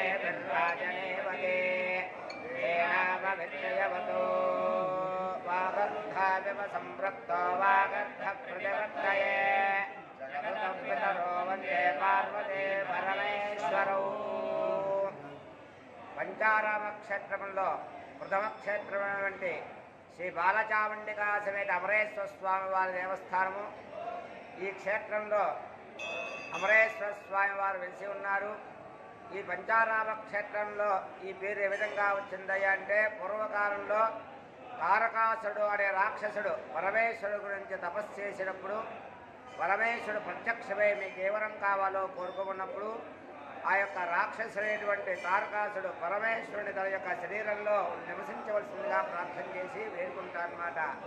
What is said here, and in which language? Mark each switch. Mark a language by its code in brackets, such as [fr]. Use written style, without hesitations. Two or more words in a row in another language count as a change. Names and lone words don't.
[sa] विर्वाजनेवते तेनावविद्यवतो वागर्धाविव सम्पृक्तो वागर्धप्रतिवर्तये जगतपितरो वन्दे पार्वते परमेश्वरौ. [te] పంచారామ క్షేత్రంలో ప్రథమ క్షేత్రమైనటువంటి శ్రీ బాలచాముండికా సమేత అమరేశ్వర స్వామి వారి దేవస్థానము. ఈ క్షేత్రంలో అమరేశ్వర స్వామి వారు వెలిసి ఉన్నారు. ఈ పంచారామ క్షేత్రంలో ఈ పేరు ఏ విధంగా వచ్చిందయ్యా అంటే పూర్వకాలంలో తారకాసుడు అనే రాక్షసుడు పరమేశ్వరుడు గురించి తపస్సు చేసినప్పుడు పరమేశ్వరుడు ప్రత్యక్షమై మీకు ఏ వరం కావాలో కోరుకున్నప్పుడు ఆ యొక్క రాక్షసుడైనటువంటి తారకాసుడు పరమేశ్వరుని తన యొక్క శరీరంలో నివసించవలసిందిగా ప్రార్థన చేసి వేడుకుంటారన్నమాట.